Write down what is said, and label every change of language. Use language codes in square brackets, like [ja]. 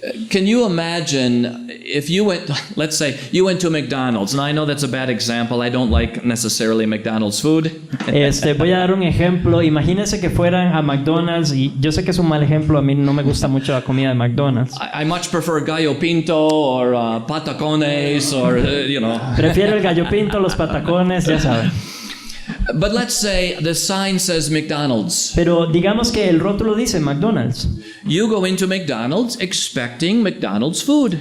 [en] Can you imagine if you went, let's say, you went to McDonald's, and I know that's a bad example. I don't like necessarily McDonald's food. [es] Voy a dar un ejemplo. Imagínense que fueran a McDonald's, y yo sé que es un mal ejemplo, a mí no me gusta mucho la comida de McDonald's. [en] I much prefer gallo pinto or patacones or, [es] Prefiero el gallo pinto, los patacones, ya saben. [en] But let's say the sign says McDonald's. [es] Pero digamos que el rótulo dice McDonald's. [en] You go into McDonald's expecting McDonald's food.